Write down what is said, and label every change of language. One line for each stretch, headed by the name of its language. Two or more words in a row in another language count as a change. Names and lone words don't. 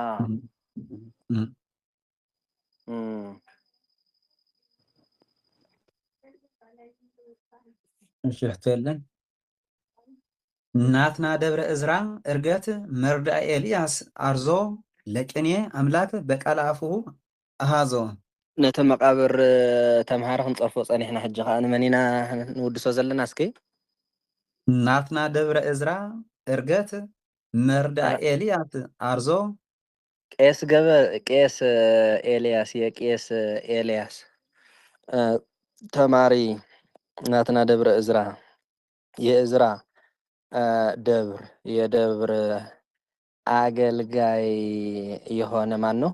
Tigrinya: እሺ ህተለን
Geez: ናትና ደብረ እዝራ እርገት መርዳ ኤልያስ አርዞ ለቅኔ አምላክ በቃል አፉሁ አሃዞ
Tigrinya: ነተ መቃብር ተምሃረ ክንጸርፎ ጸኒሕና ሕጂ ከዓ ንመኒና ንውድሶ ዘለና እስኪ
Geez: ናትና ደብረ እዝራ እርገት መርዳ ኤልያስ አርዞ
Amharic: ቄስ ኤልያስ የቄስ ኤልያስ ተማሪ
Geez: ናትና ደብረ እዝራ
Amharic: የእዝራ ደብር የደብር አገልጋይ የሆነ ማን ነው?